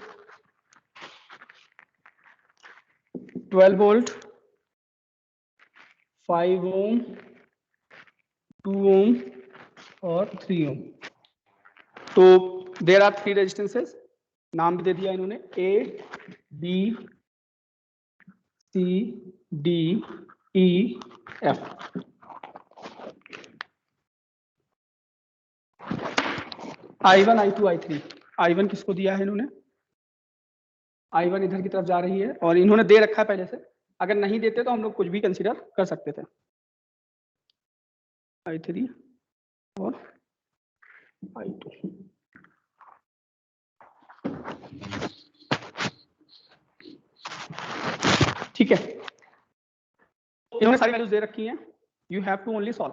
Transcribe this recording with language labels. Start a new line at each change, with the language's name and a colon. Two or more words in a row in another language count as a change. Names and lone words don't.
English: 12 volt, 5 ohm, 2 ohm और 3 ohm.
Hindi: तो
English: there are 3 resistances,
Hindi: नाम भी दे दिया इन्होंने, A, B, C, D, E, F. I1, I2, I3. I1 किसको दिया है इन्होंने? I1 इधर की तरफ जा रही है और इन्होंने दे रखा है पहले से, अगर नहीं देते तो हम लोग कुछ भी कंसीडर कर सकते थे। I3 और I2, ठीक है, इन्होंने सारी वैल्यूज दे रखी हैं,
English: you have to only solve.